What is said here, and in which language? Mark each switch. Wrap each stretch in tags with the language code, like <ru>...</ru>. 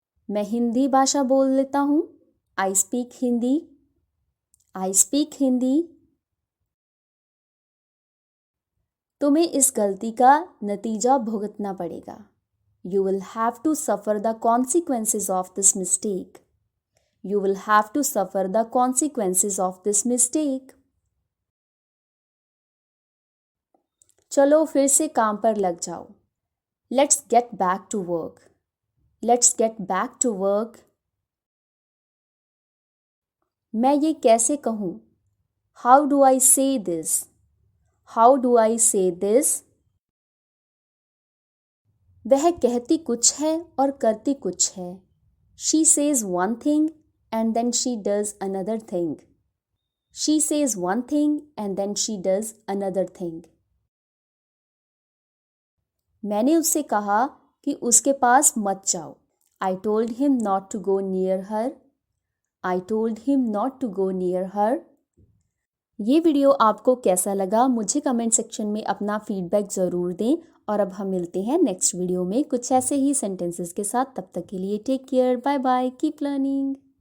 <hi>मैं हिंदी भाषा बोल लेता हूँ.</hi> <en>I speak Hindi. I speak Hindi.</en> <hi>तुम्हें इस गलती का नतीजा भुगतना पड़ेगा.</hi> <en>You will have to suffer the consequences of this mistake. You will have to suffer the consequences of this mistake.</en> <hi>चलो फिर से काम पर लग जाओ.</hi> <en>Let's get back to work. Let's get back to work.</en> <hi>मैं ये कैसे कहूँ?</hi> <en>How do I say this? How do I say this?</en> <hi>वह कहती कुछ है और करती कुछ है.</hi> <en>She says one thing and then she does another thing. She says one thing and then she does another thing.</en> <hi>मैंने उससे कहा कि उसके पास मत जाओ.</hi> <en>I told him not to go near her. I told him not to go near her.</en> <hi>ये video आपको कैसा लगा मुझे कमेंट सेक्शन में अपना फीडबैक ज़रूर दें और अब हम मिलते हैं नेक्स्ट वीडियो में कुछ ऐसे ही सेंटेंसेस के साथ. तब तक के लिए</hi> <en>Take care. Bye bye. Keep learning.</en>